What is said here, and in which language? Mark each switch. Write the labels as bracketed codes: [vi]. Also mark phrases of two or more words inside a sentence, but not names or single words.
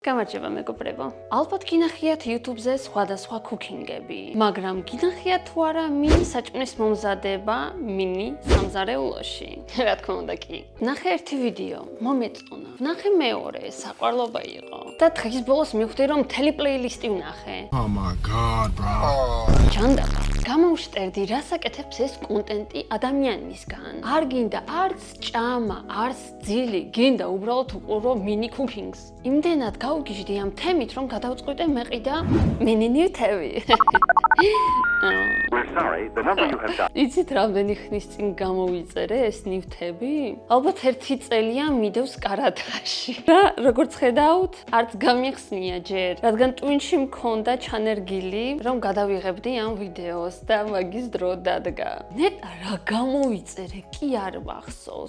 [ka] გამარჯობა მეგობრებო. ალბათ გინახიათ YouTube-ზე სხვადასხვა cooking-ები, მაგრამ გინახიათ თუ არა მინი საჭმლის მომზადება მინი სამზარეულოში? რა თქმა უნდა კი. ნახე ერთი ვიდეო, მომეწონა. ნახე მეორე, საყვარლობა იყო. და დღის ბოლოს მივხვდი რომ მთელი პლეილისტი ვნახე. [en] Oh my god, bro. [ka] ჯანდაბა. გამოვშტერდი, რას აკეთებს ეს კონტენტი ადამიანისგან. არ გინდა არც ჭამა, არც ძილი, გინდა უბრალოდ უყურო მინი cooking-ს. იმდენად გავგიჟდი ამ თემით, რომ გადავწყვიტე მეყი და მინი ნივთები. [en] We're sorry, the number you have dialed. [ka] იცით რამდენი ხნის წინ გამოვიწერე ეს ნივთები? ალბათ 1 წელია მიდევს კარადაში. რა, როგორც ხედავთ, არც გამიხსნია ჯერ, რადგან ტვინში მქონდა ჩანერგილი, რომ გადავიღებდი ამ ვიდეოს და მაგის დრო დადგა. ნეტა რა გამოვიწერე, კი არ მახსოვს.